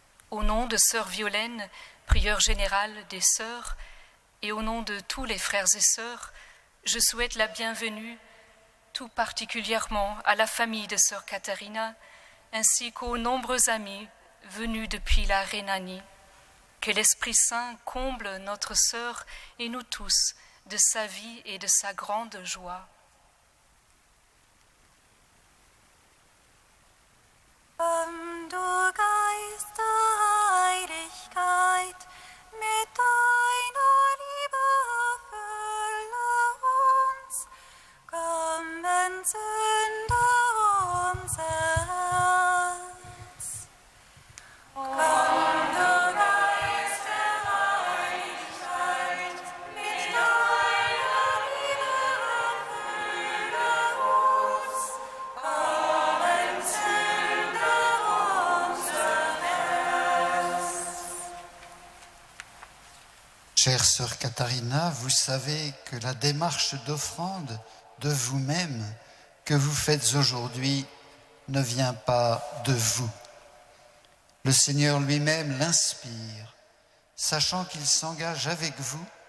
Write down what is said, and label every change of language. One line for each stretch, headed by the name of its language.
French: Au nom de sœur Violaine, prieure générale des sœurs, et au nom de tous les frères et sœurs, je souhaite la bienvenue tout particulièrement à la famille de sœur Katharina, ainsi qu'aux nombreux amis venus depuis la Rhénanie. Que l'Esprit Saint comble notre sœur et nous tous de sa vie et de sa grande joie.
German: Komm, du Geist der Heiligkeit, mit deiner Liebe erfülle uns. Komm, entzünde unser Herz. Komm, du Geist der Heiligkeit, mit deiner Liebe erfülle uns. Komm, entzünde unser Herz.
French: Chère sœur Katharina, vous savez que la démarche d'offrande de vous-même que vous faites aujourd'hui ne vient pas de vous. Le Seigneur lui-même l'inspire, sachant qu'il s'engage avec vous.